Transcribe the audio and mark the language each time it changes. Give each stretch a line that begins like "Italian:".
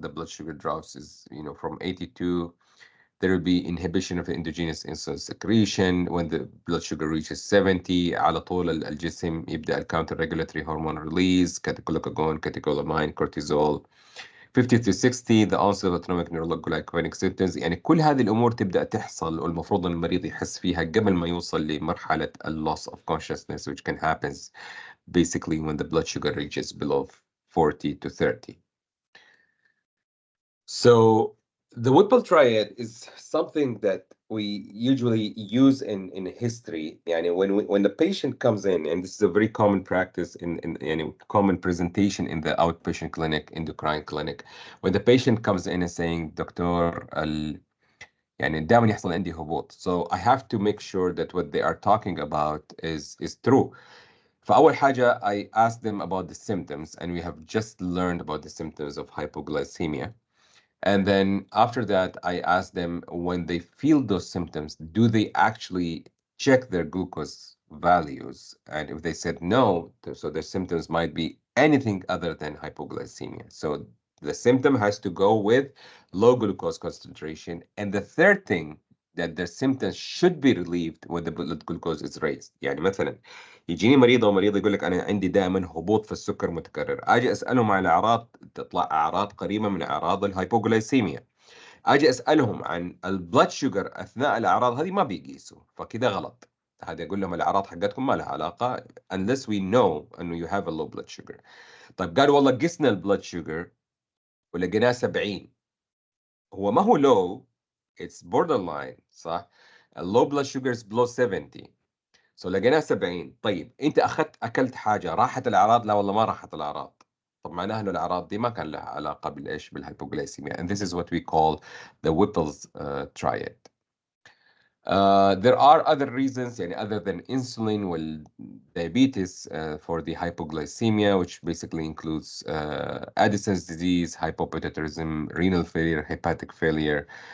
English: The blood sugar drops is, from 82, there will be inhibition of endogenous insulin secretion. When the blood sugar reaches 70,
Arabic: على طول الجسم يبدأ
English: counter-regulatory hormone release, catecholacogon, catecholamine, cortisol. 50 to 60 the onset of autonomic neuroglycopenic symptoms.
Arabic: يعني كل هذه الأمور تبدأ تحصل والمفروض أن المريض يحس فيها قبل ما يوصل لمرحلة
English: loss of consciousness, which can happen basically when the blood sugar reaches below 40 to 30. So the Whipple triad is something that we usually use in history. Yani when the patient comes in, and this is a very common practice in common presentation in the outpatient clinic, endocrine clinic, when the patient comes in and saying, "Doctor,
Arabic: يعني دائما يحصل عندي هبوط."
English: So I have to make sure that what they are talking about is true.
Arabic: فأول حاجة
English: I ask them about the symptoms, and we have just learned about the symptoms of hypoglycemia. And then after that, I ask them when they feel those symptoms, do they actually check their glucose values? And if they said no, so their symptoms might be anything other than hypoglycemia. So the symptom has to go with low glucose concentration. And the third thing, that their symptoms should be relieved when the blood glucose is raised.
Arabic: يعني مثلا يجيني مريضة ومريض يقول لك أنا عندي دائما هبوط في السكر متكرر، أجي أسألهم عن الأعراض تطلع أعراض قريبة من أعراض الهايبوغلايسيميا، أجي أسألهم عن البلاد شوجر أثناء الأعراض هذه ما بيقيسوا، فكده غلط. هذا أقول لهم الأعراض حقتكم ما لها علاقة
English: unless we know
Arabic: أنه
English: you have a low blood sugar.
Arabic: طيب قالوا والله قسنا البلاد شوجر ولقيناه 70، هو ما هو
English: low, it's borderline
Arabic: صح؟
English: low blood sugar is below 70.
Arabic: سو لقيناه 70. طيب انت اكلت حاجه راحت الاعراض؟ لا والله ما راحت الاعراض. طب معناها انه الاعراض دي ما كان لها علاقه بالايش؟ بالهايبوغلايسيميا.
English: and this is what we call the Whipple's triad. There are other reasons
Arabic: يعني
English: other than insulin والdiabetes for the hypoglycemia, which basically includes Addison's disease, hypopituitarism, renal failure, hepatic failure.